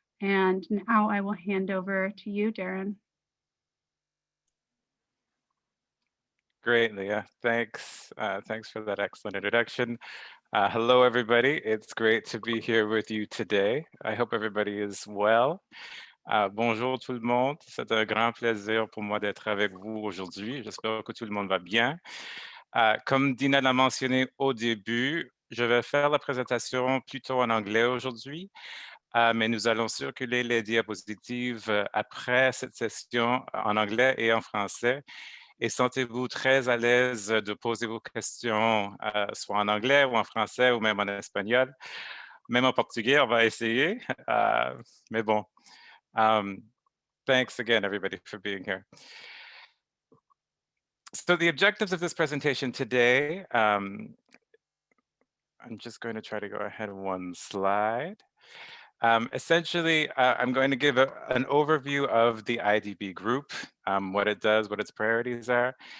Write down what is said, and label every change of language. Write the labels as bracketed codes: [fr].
[en] And now I will hand over to you, Darren. Great, Leah. Thanks. Thanks for that excellent introduction. Hello, everybody. It's great to be here with you today. I hope everybody is well. [fr] Bonjour tout le monde. C'est un grand plaisir pour moi d'être avec vous aujourd'hui. J'espère que tout le monde va bien. Comme Dina l'a mentionné au début, je vais faire la présentation plutôt en anglais aujourd'hui, mais nous allons circuler les diapositives après cette session en anglais et en français. Et sentez-vous très à l'aise de poser vos questions, soit en anglais ou en français ou même en espagnol. Même en portugais, on va essayer. Mais bon, [en] thanks again, everybody, for being here. So the objectives of this presentation today, I'm just going to try to go ahead one slide. Essentially, I'm going to give an overview of the IDB Group, what it does, what its priorities are.